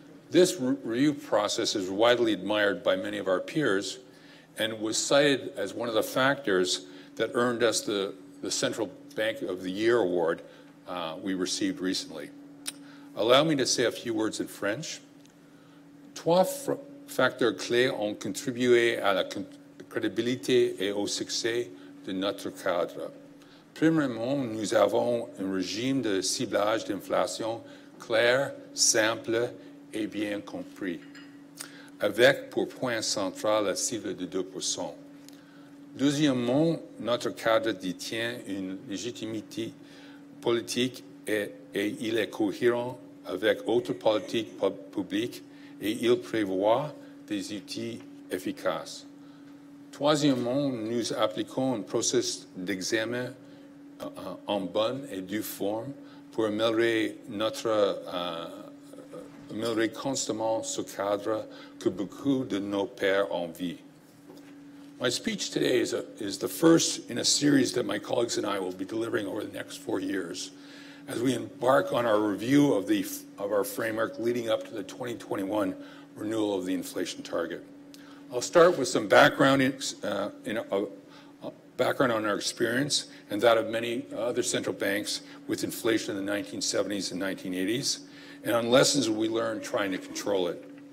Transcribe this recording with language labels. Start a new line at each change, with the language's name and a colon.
English: This review process is widely admired by many of our peers and was cited as one of the factors that earned us the Central Bank of the Year award we received recently. Allow me to say a few words in French.
French: Trois facteurs clés ont contribué à la crédibilité et au succès de notre cadre. Premièrement, nous avons un régime de ciblage d'inflation clair, simple et bien compris, avec pour point central la cible de 2%. Deuxièmement, notre cadre détient une légitimité politique et il est cohérent avec autres politiques publiques et il prévoit des outils efficaces. Troisièmement, nous appliquons un processus d'examen en bonne et due forme pour améliorer constamment ce cadre que beaucoup de nos pairs envient.
English: My speech today is the first in a series that my colleagues and I will be delivering over the next 4 years as we embark on our review of our framework leading up to the 2021 renewal of the inflation target. I'll start with some background on our experience and that of many other central banks with inflation in the 1970s and 1980s, and on lessons we learned trying to control it.